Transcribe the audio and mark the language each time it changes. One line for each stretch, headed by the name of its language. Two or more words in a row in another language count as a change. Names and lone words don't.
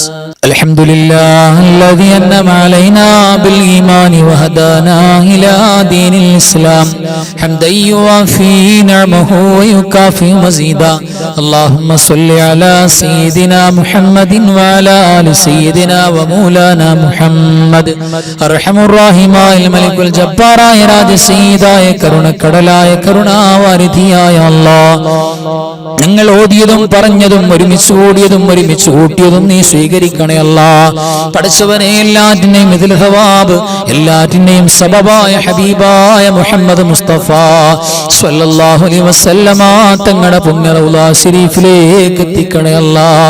Arabic: الحمد لله الذي أنعم علينا بالإيمان وهدانا إلى دين الإسلام حمدا يوافي نعمه ويكافئ مزيدا اللهم صل على سيدنا محمد وعلى آل سيدنا ومولانا محمد أرحم الراحمين الملك الجبار يا راج سيدا يا
Malayalam: കരുണക്കടലായ കരുണാവാരിധിയായ അല്ലാഹ്, ഞങ്ങൾ ഓതിയതും പറഞ്ഞതും ഒരുമിച്ച് കൂടിയതും ഒരുമിച്ച് കൂട്ടിയതും നീ സ്വീകരിക്കണേ അല്ലാഹ്. പഠിച്ചവനെ എല്ലാറ്റിനെയും ഇതിൽ സവാബ്, എല്ലാറ്റിനെയും സബബായ ഹബീബായ മുഹമ്മദ് മുസ്തഫ
Arabic: صلى الله عليه وسلم
Malayalam: തങ്ങളുടെ പുണ്യ റൗള ശരീഫിലേക്ക് എത്തിക്കണേ അല്ലാഹ്.